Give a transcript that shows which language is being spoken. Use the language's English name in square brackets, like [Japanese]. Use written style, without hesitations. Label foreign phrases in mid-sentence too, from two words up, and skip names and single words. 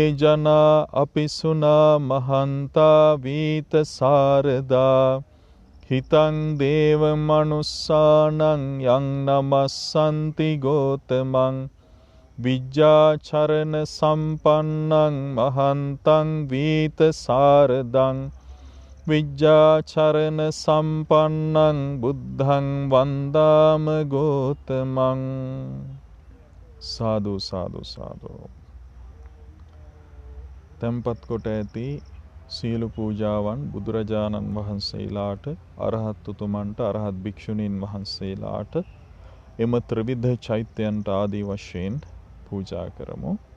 [Pali] ජනා අපිසුනා මහන්තා වීත සාරදා හිතං දේව මනුස්සානං යං නමස්සන්ති ගෝතමං විජ්ජාචරණ සම්පන්නං මහන්තං වීත සාරදං විජ්ජාචරණ සම්පන්නං බුද්ධං වන්දාම ගෝතමං සාදු සාදු සාදු. [Sinhala] තැන්පත් කොට ඇති සියලු පූජාවන් බුදුරජාණන් වහන්සේලාට අරහත් උතුමන්ට අරහත් භික්ෂුණීන් වහන්සේලාට එම ත්‍රිවිධ චෛත්‍යයන්ට ආදී වශයෙන් පූජා කරමු.